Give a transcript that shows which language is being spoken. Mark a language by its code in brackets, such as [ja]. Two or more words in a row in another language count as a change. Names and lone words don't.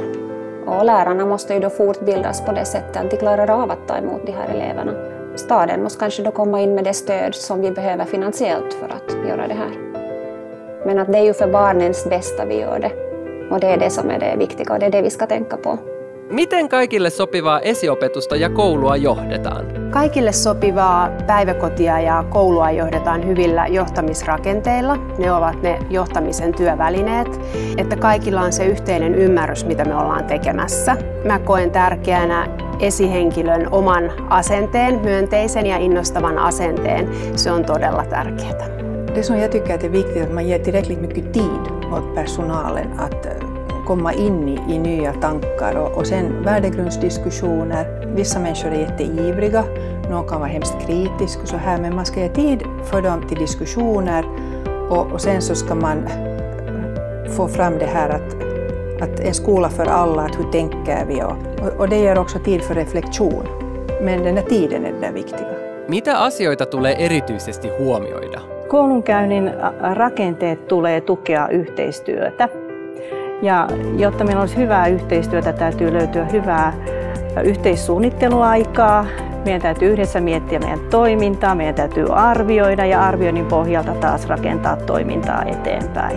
[sv] Och lärarna måste ju då fortbildas på det sättet att de klarar av att ta emot de här eleverna. Staden måste kanske då komma in med det stöd som vi behöver finansiellt för att göra det här. Men att det är ju för barnens bästa vi gör det. Och det är det som är det viktiga och det är det vi ska tänka på. [fi] Miten kaikille sopivaa esiopetusta ja koulua johdetaan? Kaikille sopivaa päiväkotia ja koulua johdetaan hyvillä johtamisrakenteilla. Ne ovat ne johtamisen työvälineet, että kaikilla on se yhteinen ymmärrys, mitä me ollaan tekemässä. Mä koen tärkeänä esihenkilön oman asenteen, myönteisen ja innostavan asenteen. Se on todella tärkeää. [sv] Det som jag tycker att är viktigt att man ger tillräckligt mycket tid åt personalen att komma in i nya tankar och sen värdegrundsdiskussioner. Vissa människor är jätteivriga, någon kan vara hemskt kritisk och så här, men man ska ge tid för dem till diskussioner och sen så ska man få fram det här att en skola för alla, att hur tänker vi och det ger också tid för reflektion. Men den här tiden är det viktiga. [fi] Mitä asioita tulee erityisesti huomioida? Koulunkäynnin rakenteet tulee tukea yhteistyötä. Ja jotta meillä olisi hyvää yhteistyötä, täytyy löytyä hyvää yhteissuunnitteluaikaa. Meidän täytyy yhdessä miettiä meidän toimintaa, meidän täytyy arvioida ja arvioinnin pohjalta taas rakentaa toimintaa eteenpäin.